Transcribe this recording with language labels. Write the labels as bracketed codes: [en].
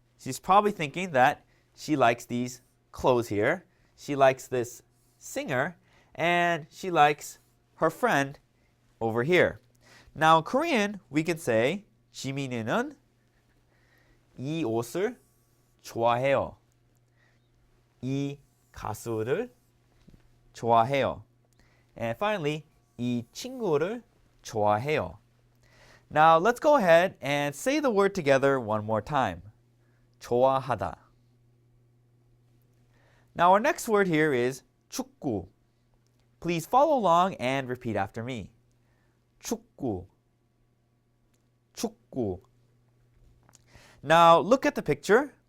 [en] She's probably thinking that she likes these clothes here, she likes this singer, and she likes her friend over here. Now, in Korean, we can say [ko] 지민이는 이 옷을 좋아해요. 이 가수를 좋아해요. [en] And finally, [ko] 이 친구를 좋아해요. [en] Now let's go ahead and say the word together one more time. [ko] 좋아하다. [en] Now our next word here is 축구. Please follow along and repeat after me. 축구. 축구. Now look at the picture.